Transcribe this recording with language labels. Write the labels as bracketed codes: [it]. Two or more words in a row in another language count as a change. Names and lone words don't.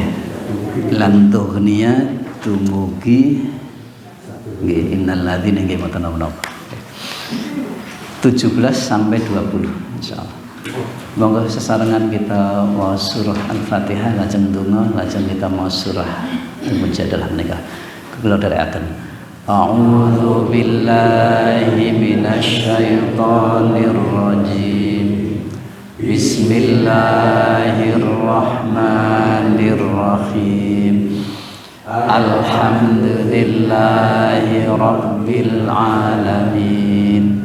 [ar] لن تغني [jv] dumugi nggih [ar] إن الذين [jv] nggih mboten napa-napa. [id] 17 sampai 20 insyaallah. [jv] Monggo sesarengan kita maos surah Al-Fatihah, lajeng donga, lajeng kita maos surah Al-Mujadalah menika. Kula dherekaken. [ar] أعوذ بالله من الشيطان الرجيم. بسم الله الرحمن الرحيم. الحمد لله رب العالمين.